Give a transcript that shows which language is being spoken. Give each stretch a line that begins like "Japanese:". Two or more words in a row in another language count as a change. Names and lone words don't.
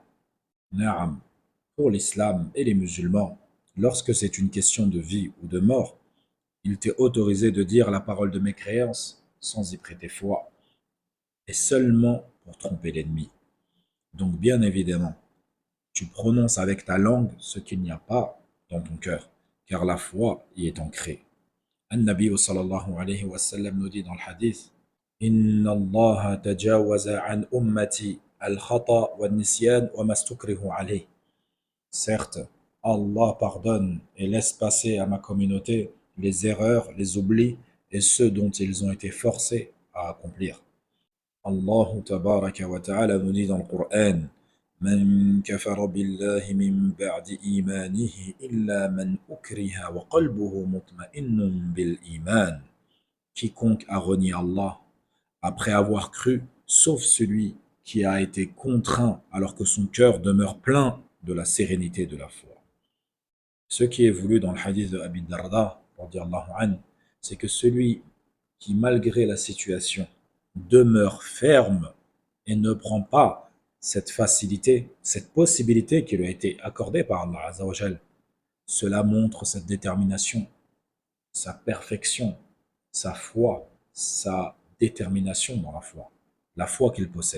French: Naam, pour l'islam et les musulmans, lorsque c'est une question de vie ou de mort, il t'est autorisé de dire la parole de mécréance sans y prêter foi, et seulement pour tromper l'ennemi. Donc bien évidemment, tu prononces avec ta langue ce qu'il n'y a pas dans ton cœur, car la foi y est ancrée.
Arabic: النبي صلى الله عليه وسلم
French: nous dit dans le hadith:
Arabic: إن الله تجاوز عن أمتي الخطأ والنسيان وما استكرهوا عليه.
French: Certes, Allah pardonne et laisse passer à ma communauté les erreurs, les oublis et ceux dont ils ont été forcés à accomplir.
Arabic: الله تبارك وتعالى
French: nous dit dans le Coran:
Arabic: من كفر بالله من بعد إيمانه إلا من أكره وقلبه مطمئن بالإيمان.
French: Quiconque a renié Allah après avoir cru, sauf celui qui a été contraint alors que son cœur demeure plein de la sérénité de la foi. Ce qui est voulu dans le hadith de Abi Darda, c'est que celui qui, malgré la situation, demeure ferme et ne prend pas cette facilité, cette possibilité qui lui a été accordée par
Arabic: الله عز وجل,
French: cela montre cette détermination, sa perfection, sa foi, sa détermination dans la foi qu'il possède.